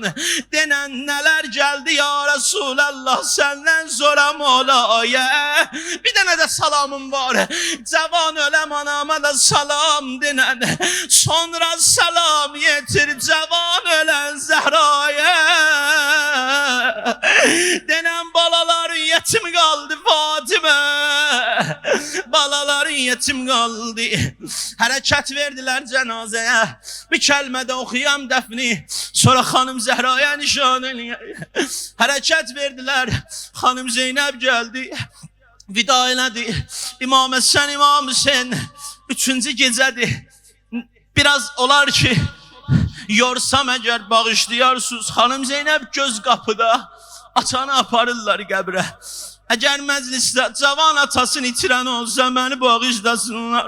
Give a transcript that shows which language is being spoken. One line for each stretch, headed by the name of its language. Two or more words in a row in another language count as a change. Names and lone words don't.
Azerbaijani: Denən nələr gəldi ya Resulallah səndən sonra Mevlaya. Bir dənə də salamım var, cavan öləm anama da salam denən. Sonra salam yetir cavan ölən yetim kaldı Fatıma. Balaların yetim kaldı.
Turkish: Hareket verdiler cenazeye. Bir kelime de okuyam defni. Sonra hanım Zehra'ya nişan eleye. Hareket verdiler. Hanım Zeynep geldi.
Azerbaijani: Vida elədi. İmam Həsən, İmam Hüseyin. 3-cü gecədir. Biraz olar ki yorsam əgər bağışlayarsınız.
Turkish: Hanım Zeynep göz qapıda.
Azerbaijani: Atanı aparırlar qəbrə. Əgər məclisdə cavan atasını itirən olsa məni bağışlasınlar.